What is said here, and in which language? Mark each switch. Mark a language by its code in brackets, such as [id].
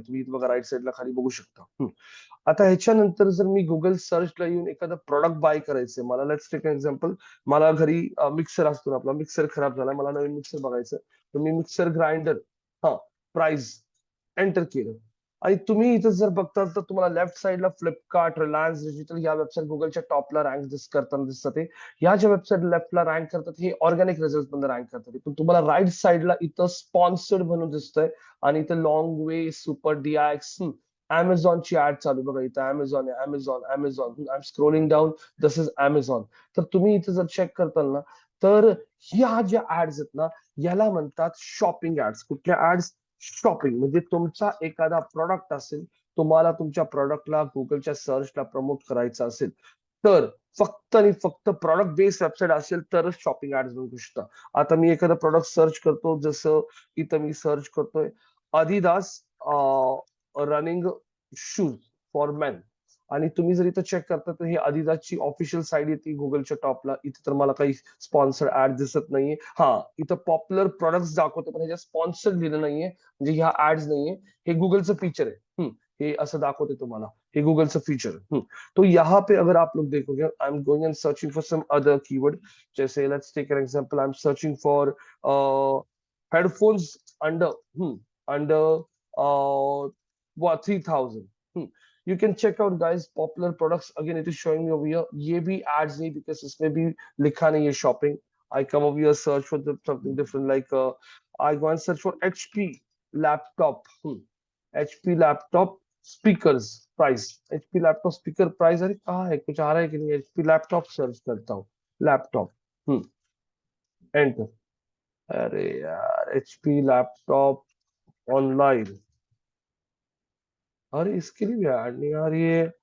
[mr] तुम्ही बघा राईट साईडला खाली बघू शकता. आता ह्याच्यानंतर जर मी गुगल सर्चला येऊन एखादा प्रॉडक्ट बाय करायचंय मला, [en] let's take example, [mr] मला घरी मिक्सर असतो ना आपला, मिक्सर खराब झाला, मला नवीन मिक्सर बघायचं, तर मी मिक्सर ग्राइंडर प्राइस एंटर केलं. आणि तुम्ही इथं जर बघताल तर तुम्हाला लेफ्ट साईडला फ्लिपकार्ट, रिलायन्स डिजिटल या वेबसाईट गुगलच्या टॉपला रँक करताना दिसतात. ह्या ज्या वेबसाईट लेफ्टला रँक करतात हे ऑर्गॅनिक रिझल्ट मध्ये रँक करतात. पण तुम्हाला राईट साईडला इथं स्पॉन्सर्ड म्हणून दिसतंय आणि इथं लॉंग वे, सुपर DX, Amazonची ऍड चालू. बघा इथं Amazon आहे, Amazon. [en] I am scrolling down, this is Amazon. [mr] तर तुम्ही इथं जर चेक करताल ना, तर ह्या ज्या ऍड्स आहेत ना, याला म्हणतात शॉपिंग ऍड्स. कुठल्या ऍड्स? शॉपिंग. म्हणजे तुमचा एखादा प्रॉडक्ट असेल, तुम्हाला तुमच्या प्रॉडक्टला गुगलच्या सर्चला प्रमोट करायचं असेल, तर फक्त आणि फक्त प्रॉडक्ट बेस्ड वेबसाईट असेल तरच शॉपिंग ऍड्स बघू शकता. आता मी एखादा प्रॉडक्ट सर्च करतो, जसं इथं मी सर्च करतोय Adidas running shoes for main. आणि तुम्ही जर इथं चेक करता तर ही Adidasची ऑफिशियल साईड येते गुगलच्या टॉपला. इथे तर मला काही स्पॉन्सर्ड ऍड दिसत नाहीये. इथं पॉप्युलर प्रोडक्ट्स दाखवतो पण ह्याच्या स्पॉन्सर्ड लिहिलं नाहीये, म्हणजे ह्या ऍड्स नाहीये. हे गुगलचं फीचर आहे. हे असं दाखवते तुम्हाला, हे गुगलचं फीचर है. [hi] तो यहाँ पे अगर आप लोग देखोगे, [en] I am going and searching for some other keyword. जैसे let's take an example, I am searching for headphones under what 3000. You can check out guys popular products. Again it is showing me over here. [hi] ये भी ads नहीं, [en] because [hi] इसमें भी लिखा नहीं है shopping. [en] I come over here search for something different, like I go and search for HP laptop. HP laptop speakers price. [hi] HP laptop speaker price, अरे कहाँ है, कुछ आ रहा है कि नहीं? HP laptop सर्च करता हूँ, लैपटॉप, एंटर. अरे यार HP लैपटॉप ऑनलाइन, अरे इसके लिए भी ऐड नहीं आ रही है.